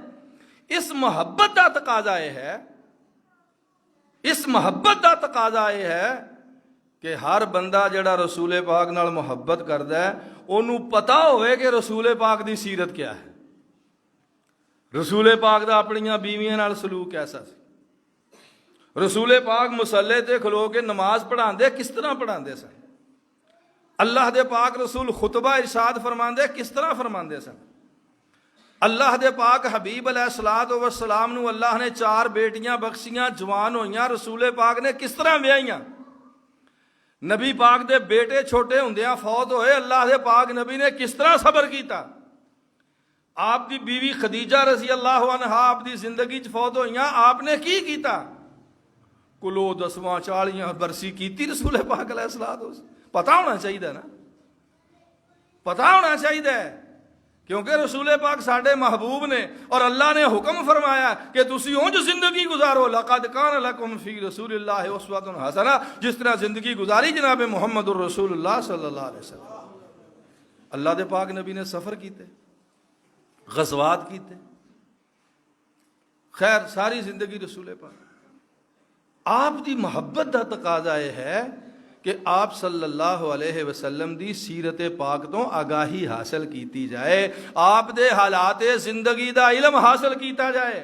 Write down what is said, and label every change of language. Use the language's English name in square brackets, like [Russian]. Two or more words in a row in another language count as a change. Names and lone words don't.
[Punjabi] اس محبت دا تقاضا یہ ہے، اس محبت دا تقاضا یہ ہے کہ ہر بندہ جڑا رسول پاک نال محبت کردا ہے انہوں پتہ ہوئے کہ رسول پاک دی سیرت کیا ہے، رسول پاک دا اپنیاں بیویاں نال سلوک کیسا سی، رسول پاک مصلے تے کھلو کے نماز پڑھاندے کس طرح پڑھاندے سن، اللہ دے پاک رسول خطبہ ارشاد فرماندے کس طرح فرماندے سن، اللہ دے پاک حبیب علیہ الصلوۃ والسلام نو اللہ نے 4 بیٹیاں بخشیاں، جوان ہوئیاں، رسول پاک نے کس طرح ویاہیاں، نبی پاک دے بیٹے چھوٹے ہوندیاں فوت ہوئے، اللہ دے پاک نبی نے کس طرح صبر کیتا، آپ دی بیوی خدیجہ رضی اللہ عنہا آپ دی زندگی چ فوت ہوئیاں، آپ نے کی کیتا؟ کلو 10واں 40 برسی کیتی رسول پاک علیہ الصلوۃ والسلام۔ پتہ ہونا چاہیے نا، پتہ ہونا چاہیے، کیونکہ رسول پاک ساڈے محبوب نے اور اللہ نے حکم فرمایا کہ تسی اونج زندگی گزارو، [Arabic] لقد کان لکم فی رسول اللہ اسوۃ حسنہ، [Punjabi] جس طرح زندگی گزاری جناب محمد الرسول اللہ صلی اللہ علیہ وسلم۔ اللہ دے پاک نبی نے سفر کیتے، غزوات کیتے، خیر ساری زندگی رسول پاک آپ دی محبت دا تقاضا یہ ہے کہ آپ صلی اللہ علیہ وسلم دی سیرت پاک تو آگاہی حاصل کیتی جائے، آپ دے حالات زندگی دا علم حاصل کیتا جائے۔